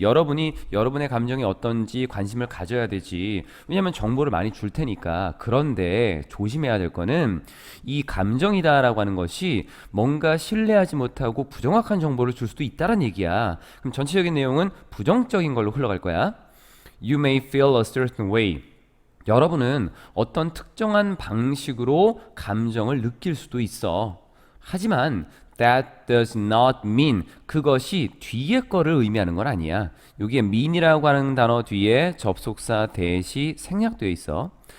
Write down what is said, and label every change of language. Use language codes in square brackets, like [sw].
[ko] 여러분이 여러분의 감정이 어떤지 관심을 가져야 되지. 왜냐하면 정보를 많이 줄 테니까. 그런데 조심해야 될 거는 이 감정이다라고 하는 것이 뭔가 신뢰하지 못하고 부정확한 정보를 줄 수도 있다는 얘기야. 그럼 전체적인 내용은 부정적인 걸로 흘러갈 거야. [en] You may feel a certain way. [ko] 여러분은 어떤 특정한 방식으로 감정을 느낄 수도 있어. 하지만 [en] that does not mean [ko] 그것이 뒤에 거를 의미하는 건 아니야. 여기에 mean이라고 하는 단어 뒤에 접속사 대시 생략되어 있어.